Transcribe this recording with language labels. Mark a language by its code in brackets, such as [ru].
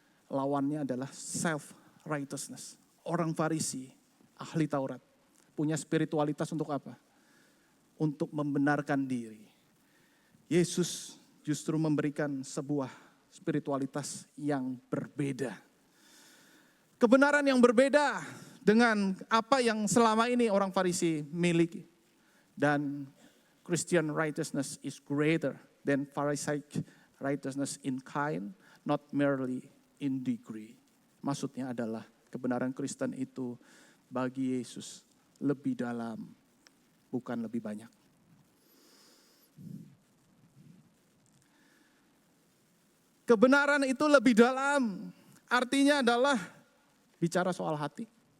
[id] Lawannya adalah self-righteousness. Orang Farisi, ahli Taurat, punya spiritualitas untuk apa? Untuk membenarkan diri. Yesus justru memberikan sebuah spiritualitas yang berbeda. Kebenaran yang berbeda dengan apa yang selama ini orang Farisi miliki. [en] Dan Christian righteousness is greater than Pharisaic righteousness in kind, not merely in degree. [id] Maksudnya adalah kebenaran Kristen itu bagi Yesus lebih dalam, bukan lebih banyak. Kebenaran itu lebih dalam, artinya adalah bicara soal hati.